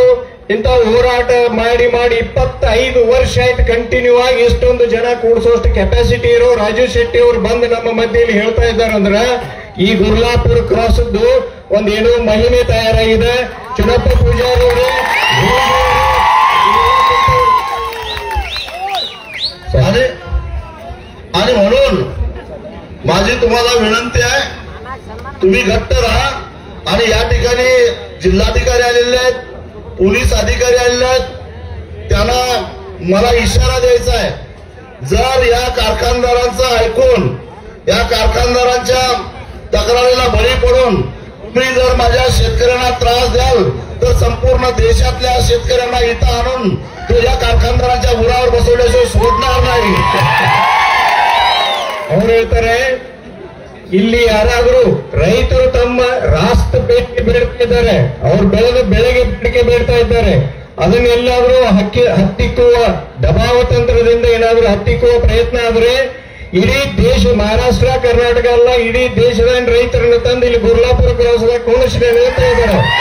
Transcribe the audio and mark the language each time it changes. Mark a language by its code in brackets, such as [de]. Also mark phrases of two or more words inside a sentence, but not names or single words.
[kn] ಇಂಥ ಹೋರಾಟ ಮಾಡಿ 25 ವರ್ಷ ಆಯ್ತು ಕಂಟಿನ್ಯೂ ಆಗಿ ಎಷ್ಟೊಂದು ಜನ ಕೂಡಿಸೋಷ್ಟು ಕೆಪಾಸಿಟಿ ಇರೋ ರಾಜು ಶೆಟ್ಟಿ ಅವರು ಬಂದು ನಮ್ಮ ಮಧ್ಯೆಯಲ್ಲಿ ಹೇಳ್ತಾ ಇದ್ದಾರಂದ್ರ ಈ ಗುರ್ಲಾಪುರ ಕ್ರಾಸ್ದು ಒಂದೇನೋ ಮಹಿಮೆ ತಯಾರಾಗಿದೆ. ಚಿನ್ನಪ್ಪ ಪೂಜಾರಿ ಅವರು [mr] आणि म्हणून माझी तुम्हाला विनंती आहे, तुम्ही घट्ट राहा. आणि या ठिकाणी जिल्हाधिकारी आलेले आहेत, पोलीस अधिकारी आलेले आहेत. त्यांना मला इशारा द्यायचा आहे, जर या कारखानदारांचं ऐकून या कारखानदारांच्या तक्रारीला बळी पडून तुम्ही जर माझ्या शेतकऱ्यांना त्रास द्याल तर संपूर्ण देशातल्या शेतकऱ्यांना इथं आणून तो या कारखानदारांच्या उरावर बसवल्याशिवाय सोडणार नाही. [kn] ಅವ್ರು ಹೇಳ್ತಾರೆ, ಇಲ್ಲಿ ಯಾರಾದ್ರೂ ರೈತರು ತಮ್ಮ ರಾಷ್ಟ್ರ ಬೇಡಿಕೆ ಬೇಡ್ತಾ ಇದ್ದಾರೆ, ಅವ್ರು ಬೆಳೆದ ಬೆಳೆಗೆ ಬೇಡಿಕೆ ಬೇಡ್ತಾ ಇದ್ದಾರೆ, ಅದನ್ನೆಲ್ಲಾದ್ರೂ ಹತ್ತಿಕ್ಕುವ ದಬಾವ ತಂತ್ರದಿಂದ ಏನಾದ್ರೂ ಹತ್ತಿಕ್ಕುವ ಪ್ರಯತ್ನ ಆದ್ರೆ ಇಡೀ ದೇಶ, ಮಹಾರಾಷ್ಟ್ರ ಕರ್ನಾಟಕ ಅಲ್ಲ, ಇಡೀ ದೇಶದ ರೈತರನ್ನ ತಂದು ಇಲ್ಲಿ ಗುರ್ಲಾಪುರ ಕ್ರಾಸ್ದಾಗ ಕುಣಿಸ್ತಾರೆ ಅಂತ ಇದ್ದಾರೆ.